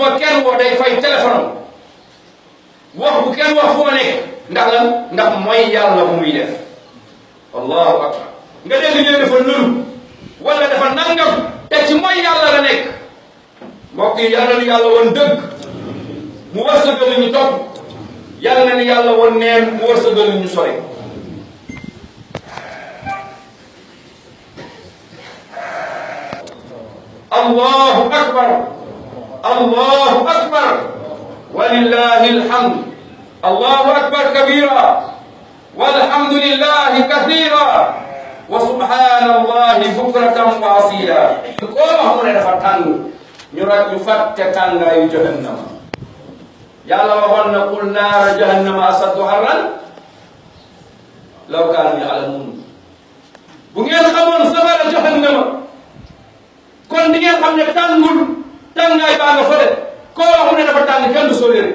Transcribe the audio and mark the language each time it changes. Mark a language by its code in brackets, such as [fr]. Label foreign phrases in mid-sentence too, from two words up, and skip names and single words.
[wo] ma kenn woo day fay téléphone wax bu kenn wax fu ma nekk ndax lan ndax mooy yàlla bu muy def [ar] الله أكبر [wo] nga dégg ñu dafa nëru wala dafa nangam te ci mooy yàlla la nekk mbokk yi yàlla na yàlla woon dëgg mu wërsëgal ñu topp yàlla na yàlla woon neen mu wërsëgal ñu sori [ar] الله أكبر الله أكبر ولله الحمد الله أكبر كبيرا والحمد لله كثيرا وسبحان الله بكرة وأصيلا [wo] koo wax mu ne dafa tàng ñu rak ñu fàtte tàngaayu jahannama yàlla waxoon na [ar] قل نار جهنم أشد حرا لو كانوا يعلمون [wo] bu ngeen xamoon safara jahannama kon di ngeen xam ne tàngul tàngaay baa nga fa de koo wax mu ne dafa tàng kenn du soleere